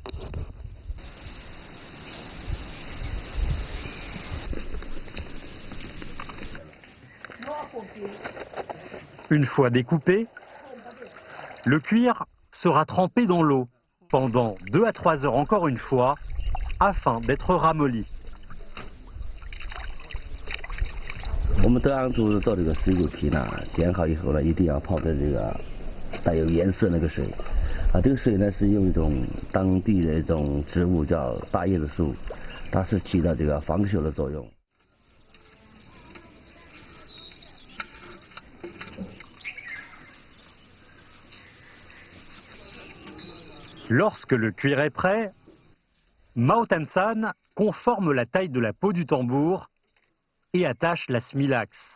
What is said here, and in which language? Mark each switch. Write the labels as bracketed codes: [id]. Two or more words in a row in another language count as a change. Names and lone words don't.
[fr] Une fois découpé, le cuir sera trempé dans l'eau pendant 2 à 3 heures encore une fois afin d'être ramolli. [zh] 我们德昂族做这个水果皮呢，剪好以后呢，一定要泡在这个带有颜色那个水。这个水呢是用一种当地的一种植物叫大叶子树，它是起到这个防锈的作用。 [fr] Lorsque le cuir est prêt, Mao Tan-san conforme la taille de la peau du tambour et attache la smilax.